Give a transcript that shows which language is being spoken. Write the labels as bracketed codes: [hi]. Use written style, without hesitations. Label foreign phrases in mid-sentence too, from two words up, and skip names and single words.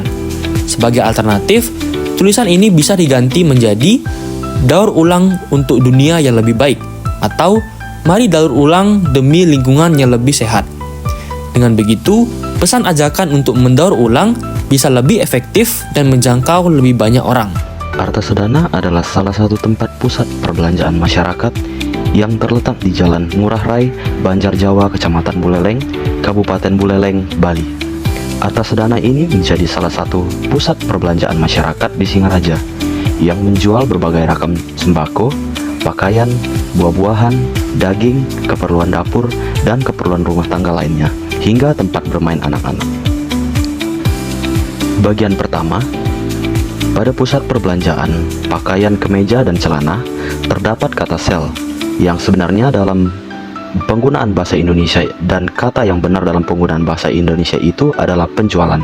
[id] Sebagai alternatif, tulisan ini bisa diganti menjadi daur ulang untuk dunia yang lebih baik, atau mari daur ulang demi lingkungan yang lebih sehat. Dengan begitu, pesan ajakan untuk mendaur ulang bisa lebih efektif dan menjangkau lebih banyak orang. Artasedana adalah salah satu tempat pusat perbelanjaan masyarakat yang terletak di Jalan Ngurah Rai, Banjarjawa, Kecamatan Buleleng, Kabupaten Buleleng, Bali. Artasedana ini menjadi salah satu pusat perbelanjaan masyarakat di Singaraja yang menjual berbagai ragam sembako, pakaian, buah-buahan, daging, keperluan dapur, dan keperluan rumah tangga lainnya, hingga tempat bermain anak-anak. Bagian pertama, pada pusat perbelanjaan pakaian, kemeja, dan celana terdapat kata sel yang sebenarnya dalam penggunaan bahasa Indonesia dan kata yang benar dalam penggunaan bahasa Indonesia itu adalah penjualan.